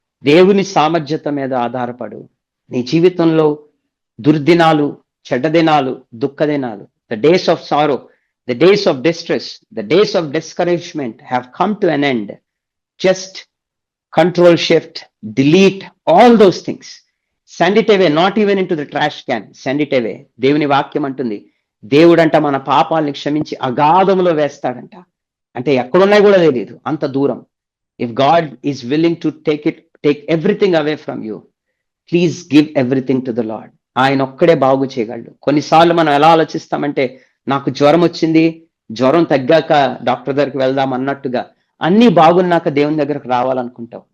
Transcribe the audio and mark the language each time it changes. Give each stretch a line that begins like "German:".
Telugu: దేవుని సామర్థ్యత మీద ఆధారపడు. నీ జీవితంలో దుర్దినాలు, చెడ్డ దినాలు, దుఃఖ దినాలు,
English: The days of sorrow, the days of distress, the days of discouragement have come to an end. Just control shift, delete all those things, send it away, not even into the trash can, send it away.
Telugu: దేవుని వాక్యం అంటుంది, దేవుడంట మన పాపాలని క్షమించి అగాధములో వేస్తాడంట. అంటే ఎక్కడున్నాయి కూడా తెలియదు, అంత దూరం.
English: If God is willing to take everything away from you, please give everything to the Lord.
Telugu: ఆయన ఒక్కడే బాగు చేయగలడు. కొన్నిసార్లు మనం ఎలా ఆలోచిస్తామంటే, నాకు జ్వరం వచ్చింది, జ్వరం తగ్గాక డాక్టర్ దగ్గరికి వెళ్దాం అన్నట్టుగా, అన్ని బాగున్నాక దేవుని దగ్గరకు రావాలనుకుంటావు.